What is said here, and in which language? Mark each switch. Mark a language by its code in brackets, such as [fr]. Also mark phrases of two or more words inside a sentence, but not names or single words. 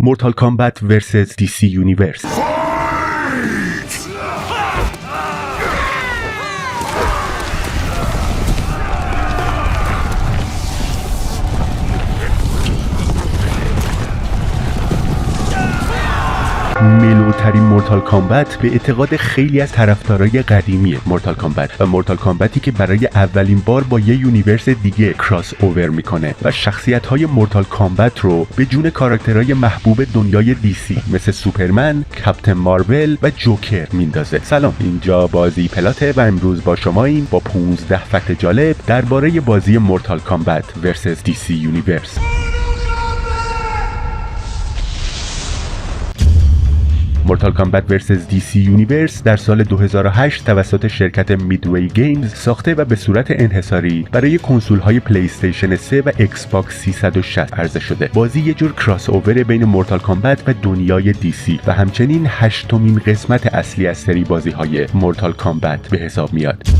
[fa] مورتال کامبت ورسز DC یونیورس. ملوترین مورتال کامبت به اعتقاد خیلی از طرفدارای قدیمی مورتال کامبت و مورتال کامبتی که برای اولین بار با یه یونیورس دیگه کراس اوور میکنه و شخصیت‌های مورتال کامبت رو به جون کاراکترهای محبوب دنیای DC مثل سوپرمن، کاپتن مارول و جوکر میندازه. سلام، اینجا بازی پلاته و امروز با شماییم با 15 فکت جالب درباره بازی مورتال کامبت ورسز DC یونیورس. مورتال کامبت ورسز DC یونیورس در سال 2008 توسط شرکت میدوی گیمز ساخته و به صورت انحصاری برای کنسول‌های پلی استیشن 3 و ایکس باکس 360 عرضه شده. بازی یه جور کراس اوور بین مورتال کامبت و دنیای DC و همچنین 8مین قسمت اصلی از سری بازی‌های مورتال کامبت به حساب میاد.